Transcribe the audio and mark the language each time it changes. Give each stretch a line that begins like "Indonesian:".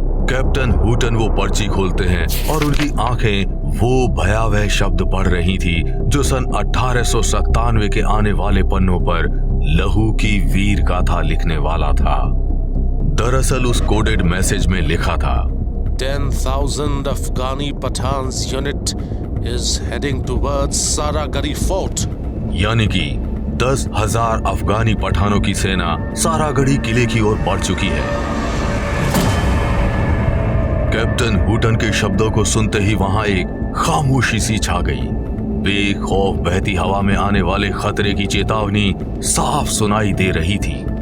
Hindi: Captain Hutton वो पर्ची खोलते हैं और उनकी आंखें वो भयावह शब्द पढ़ रही थी जो सन 1897 के आने वाले पन्नों पर लहू की वीर गाथा लिखने वाला था। दरअसल उस कोडेड मैसेज में लिखा था,
English: 10,000 Afghani Pathans unit is heading towards Saragari fort.
Hindi: यानी कि 10,000 अफगानी पठानों की सेना सारागढ़ी किले की ओर बढ़ चुकी है। कैप्टन हुटन के शब्दों को सुनते ही वहां एक खामोशी सी छा गई। बेखौफ बहती हवा में आने वाले खतरे की चेतावनी साफ सुनाई दे रही थी।